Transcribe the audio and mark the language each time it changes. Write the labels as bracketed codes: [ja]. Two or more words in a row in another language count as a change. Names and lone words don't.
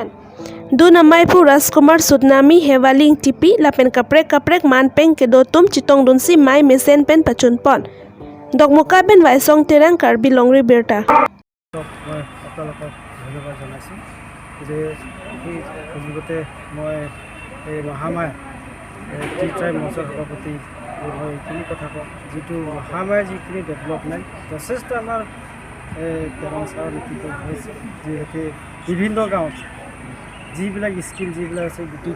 [mjw] Dun Amaipu Raskumar Sudnami Hevaling Tipi Lapen Kaprek Manpeng Kedotum Chitong Dunsi Mai Mesen Pen Pachunpon. Dokmukar Ben Vaisong Terang Karbi Longri Birta. [as] এইখিনি কথা কওঁ যিটো মহামাৰীৰ যিখিনি ডেভেলপমেণ্ট যথেষ্ট আমাৰ কেৰাংচাৰৰ নেতৃত্বত হৈছে যিহেতু বিভিন্ন গাঁৱত যিবিলাক স্কিল যিবিলাক আছে গোটেইটো